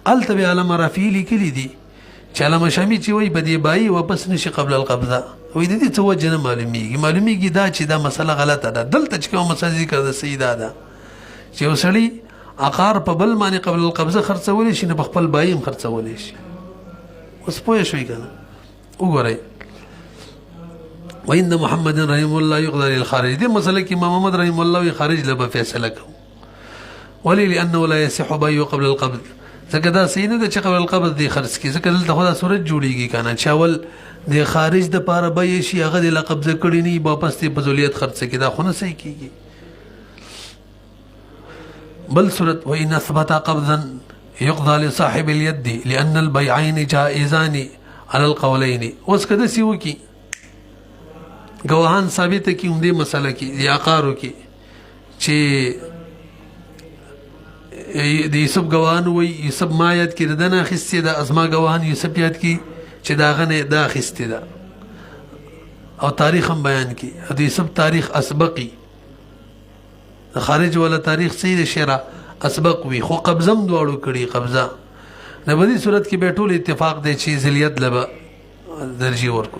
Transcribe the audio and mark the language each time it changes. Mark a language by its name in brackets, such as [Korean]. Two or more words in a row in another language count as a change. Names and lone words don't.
[Pashto] هلته بیا علامه رافعي لیکلي دي چې علامه شامي چې وایي به دې بایي واپس نشي [Arabic] قبل القبضه [Pashto] وایي د دې څه وجه نه معلومیږي دا چې دا مسله غلطه ده. دلته چې کومه مسله ذکر ده صحیح ده چې یو سړی عقار په بل باندې [Arabic] قبل القبضه [Pashto] خرڅولی شي نه په خپل بایي هم خرڅولی شي. اوس پوه شوي که نه؟ [Arabic] وګورئ وإن محمد رحمه الله يقضى للخارج. [Pashto] دې مسله کې امام محمد [Arabic] رحمه الله [Pashto] خارج له به فیصله کوو. [Arabic] ولې لأنه لا يصح بيع قبل القبض. [Pashto] ځکه دا صحیح نه ده چې [Arabic] قبل القبض [Pashto] دې خرڅ کړي ځکه دلته خو دا صورت جوړېږي که نه چې اول د خارج دپاره بیې شي هغه دې له قبضه کړي نه وي واپس دې په ذولیت خرڅ کړي دا خو نه صحیح کېږي. بل صورت [Arabic] وإن أثبت قبضا يقضى لصاحب اليد لأن البيعين جائزان على القولين. [Pashto] اوس که داسې وکړي ګواهان ثابته کړي همدې مسله کې د عقارو کې چې د یوسف ګواهان وایي یوسف ما یاد کړي د ده نه اخیستې ده ازما ګواهان یوسف یاد کړي چې د هغه نه دا اخیستې ده او تاریخ هم بیان کړي او د یوسف تاریخ اسبقي د خارج والا تاریخ صحیح د شرع اسبق وي خو قبضه هم دواړو کړي قبضه نه په دې صورت کې بیا ټول اتفاق دی چې ذلیت له به درجی ورکو.